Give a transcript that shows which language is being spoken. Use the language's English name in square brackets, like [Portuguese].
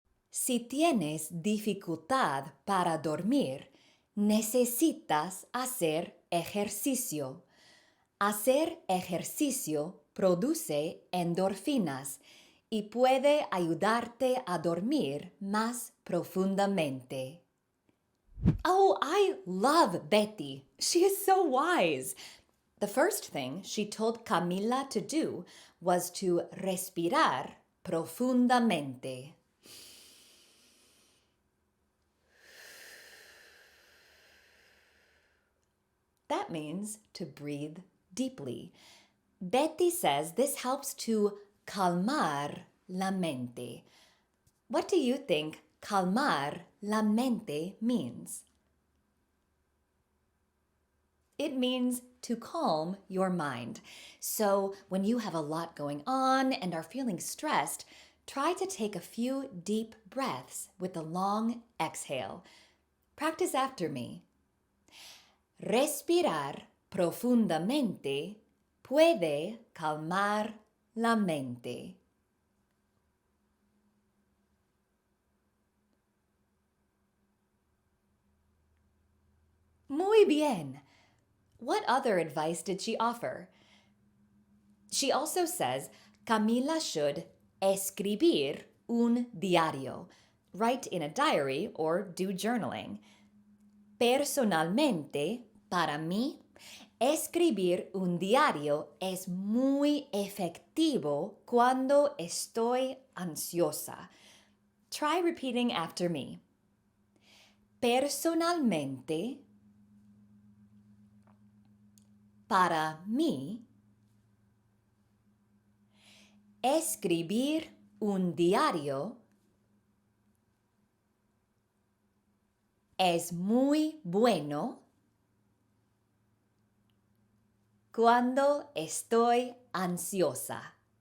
[Spanish] Si tienes dificultad para dormir, necesitas hacer ejercicio. Hacer ejercicio produce endorfinas y puede ayudarte a dormir más profundamente. [English] Oh, I love Betty. She is so wise. The first thing she told Camila to do was to [Spanish] respirar profundamente. [English] That means to breathe deeply. Betty says this helps to [Spanish] calmar la mente. [English] What do you think [Spanish] calmar la mente [English] means? It means to calm your mind. So when you have a lot going on and are feeling stressed, try to take a few deep breaths with a long exhale. Practice after me. [Spanish] Respirar profundamente puede calmar la mente. Muy bien. [English] What other advice did she offer? She also says Camila should [Spanish] escribir un diario, [English] write in a diary or do journaling. [Spanish] Personalmente, para mí, escribir un diario es muy efectivo cuando estoy ansiosa. [English] Try repeating after me. [Spanish] Personalmente, para mí, escribir un diario es muy bueno cuando estoy ansiosa.